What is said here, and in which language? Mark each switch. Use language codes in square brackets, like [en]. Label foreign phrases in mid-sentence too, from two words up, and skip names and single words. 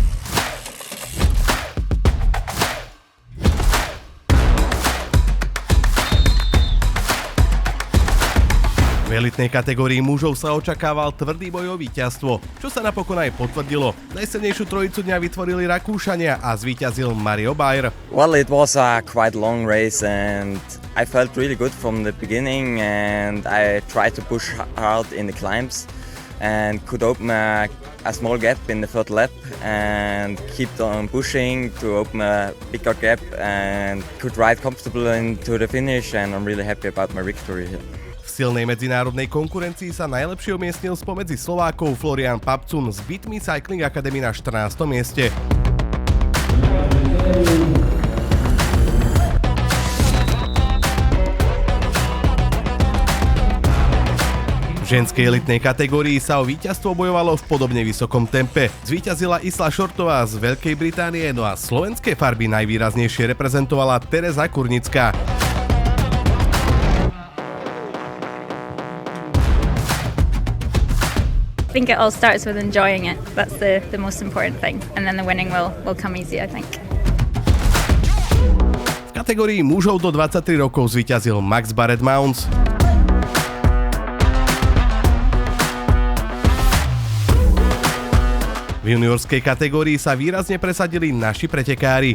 [sk] V elitnej kategórii mužov sa očakával tvrdý boj o víťazstvo, čo sa napokon aj potvrdilo. Najsilnejšiu trojicu dňa vytvorili Rakúšania a zvíťazil Mario Bayer. [en] Well, it was a quite long race and I felt really good from the beginning and I tried to push hard in the climbs and could open a small gap in the third lap and keep on pushing to open a bigger gap and could ride comfortably into the finish and I'm really happy about my victory here. [sk] V silnej medzinárodnej konkurencii sa najlepšie umiestnil spomedzi Slovákov Florian Papcun z Bitmy Cycling Academy na 14. mieste. V ženskej elitnej kategórii sa o víťazstvo bojovalo v podobne vysokom tempe. Zvíťazila Isla Šortová z Veľkej Británie, no a slovenské farby najvýraznejšie reprezentovala Tereza Kurnická. [en] I think it all starts with enjoying it. That's the most important thing. And then the winning will come easy, I think. [sk] V kategórii mužov do 23 rokov zvíťazil Max Barrett Mounts. V juniorskej kategórii sa výrazne presadili naši pretekári.